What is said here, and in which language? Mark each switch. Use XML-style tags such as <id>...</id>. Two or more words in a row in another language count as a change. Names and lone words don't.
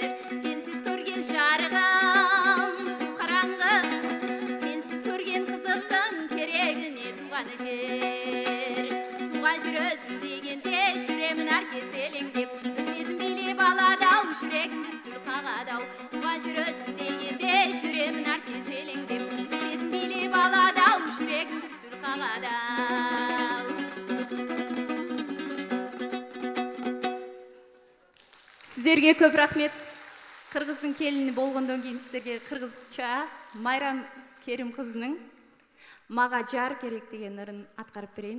<ky>Сенсиз көрген жарыгым суу караңгы, сенсиз көрген кызыктын керегине тууган жер. Тууган жер өзүм дегенде жүремин ар кез элеңдеп, сезим билеп аладау, жүрегим дүрсүл кагадау. Тууган жер өзүм дегенде жүремин ар кез элеңдеп, сезим билеп аладау, жүрегим дүрсүл кагадау.</ky> <kk>Сіздерге көп рахмет.</kk> <ky>Кыргыздын келини болгондон кийин сіздерге кыргызча Майрам Керим кызынын Мага жар керек деген ырын аткарып берейин.</ky>